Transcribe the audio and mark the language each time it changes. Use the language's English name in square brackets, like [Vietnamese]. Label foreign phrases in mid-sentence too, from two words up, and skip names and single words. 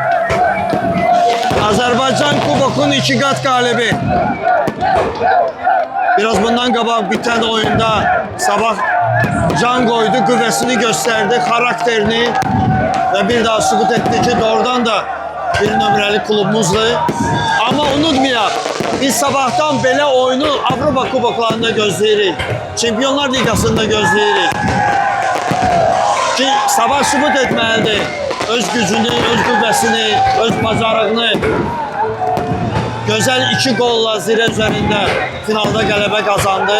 [Turkish] Azerbaycan kubokun 2 kat galibi. [Azerbaijani] Biraz bundan qabaq biten oyunda Sabah [Turkish] can koydu, [Azerbaijani] qüvvəsini gösterdi, [Turkish] karakterini ve [Azerbaijani] bir daha sübut etti ki doğrudan da bir nömrəli klubumuzdur. Ama unutmayaq, biz Sabahtan belə oyunu Avropa kuboklarında gözləyirik. Çempionlar Ligasında gözləyirik. Ki Sabah sübut etməlidir. Öz gücünü, öz qüvvəsini, öz bacarığını. Gözəl 2 golla Zirə üzərində finalda qələbə qazandı.